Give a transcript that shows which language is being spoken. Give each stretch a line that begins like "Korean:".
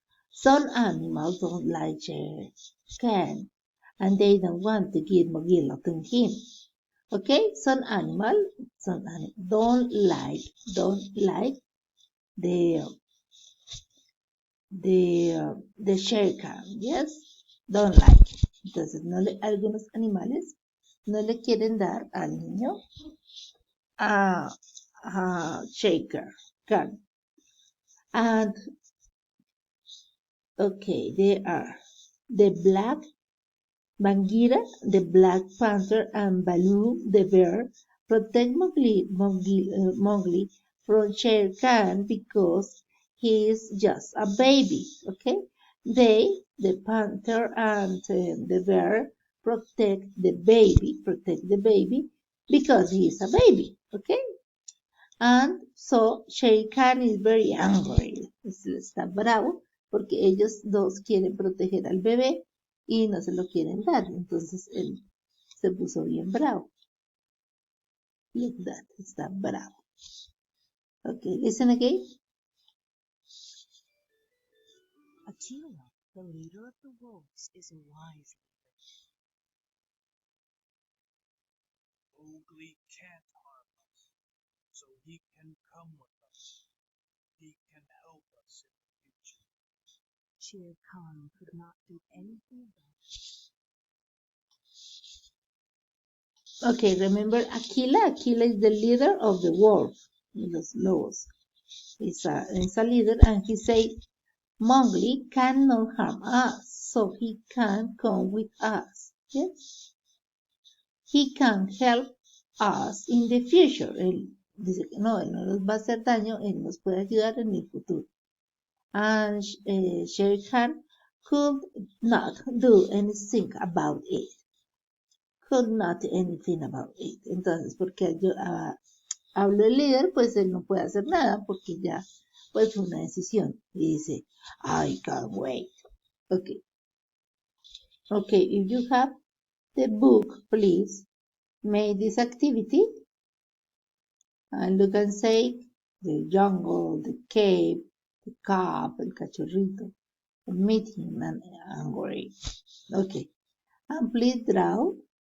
English: Some animals don't like Shere Khan and they don't want to give Mowgli to him. Okay, some animals don't like the Shere Khan. Yes, don't like.
Spanish: Entonces, algunos animales no le quieren dar al niño a Shere Khan.
English: And okay, they are the black Bagheera, the Black Panther, and Baloo, the bear, protect Mowgli from Shere Khan because he is just a baby. Okay, the panther and the bear, protect the baby because he is a baby. Okay, and so Shere Khan is very angry.
Spanish: Está bravo porque ellos dos quieren proteger al bebé y no se lo quieren dar. Entonces él se puso bien bravo.
English: Like that,
Spanish: está bravo.
English: Okay, listen again. Attila, the leader of the wolves, is a wise leader. Mowgli can't harm us, so he can come with us. He can help us in the future. Shere Khan could not do anything about it. Okay, remember Aquila? Aquila is the leader of the wolf,
Spanish: los lobos.
English: He's a leader and he said, Mowgli cannot harm us, so he can come with us. Yes? He can help us in the future.
Spanish: Él dice que no, él no nos va a hacer daño, él nos puede ayudar en el futuro.
English: And Shere Khan could not do anything about it. Could not do anything about it.
Spanish: Entonces, porque yo hablo el líder, pues él no puede hacer nada porque ya pues fue una decisión. Y dice,
English: I can't wait. Okay. Okay, if you have the book, please make this activity. And look and say the jungle, the cave, the cup,
Spanish: el cachorrito,
English: the meeting, and angry. Okay. And please draw